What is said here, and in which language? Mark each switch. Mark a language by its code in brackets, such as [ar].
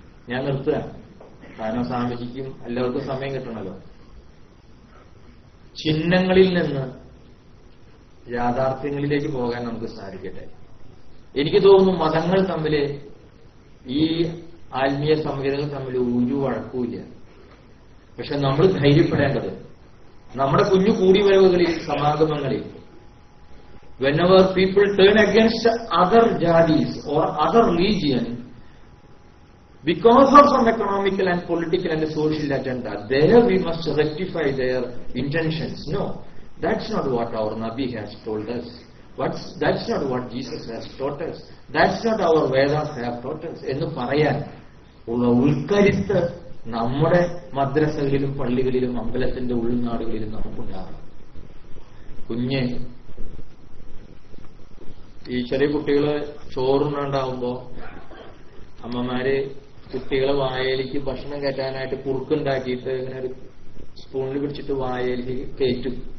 [ml] ഞാൻ നിർത്തുക, കാരണം സ്വാമിജിക്കും എല്ലാവർക്കും സമയം കിട്ടണമല്ലോ. ചിഹ്നങ്ങളിൽ നിന്ന് യാഥാർത്ഥ്യങ്ങളിലേക്ക് പോകാൻ നമുക്ക് സാധിക്കട്ടെ. എനിക്ക് തോന്നുന്നു മതങ്ങൾ തമ്മിൽ, ഈ ആത്മീയ സംഹിതകൾ തമ്മിൽ ഒരു വഴക്കുമില്ല. പക്ഷെ നമ്മൾ ധൈര്യപ്പെടേണ്ടത് നമ്മുടെ കുഞ്ഞു കൂടിവരവുകളിൽ, സമാഗമങ്ങളിൽ, [en] whenever people turn against other jadis or other religion because of some economical and political and social agenda, there we must rectify their intentions. No, that's not what our Nabi has told us. That's not what Jesus has taught us. That's not our Vedas have taught us. [ml] എന്ന് പറയാൻ ഉള്ള ഉൾക്കരുത്ത് നമ്മുടെ മദ്രസകളിലും പള്ളികളിലും അമ്പലത്തിന്റെ ഉൾനാടുകളിലും നമുക്കുണ്ടാകും. കുഞ്ഞ് ഈ ചെറിയ കുട്ടികള് ചോറുണ്ടാവുമ്പോ അമ്മമാര് കുട്ടികളെ വായയിലേക്ക് ഭക്ഷണം കയറ്റാനായിട്ട് കുറുക്കുണ്ടാക്കിയിട്ട് ഇങ്ങനെ ഒരു സ്പൂണിൽ പിടിച്ചിട്ട് വായയിലേക്ക് കയറ്റും.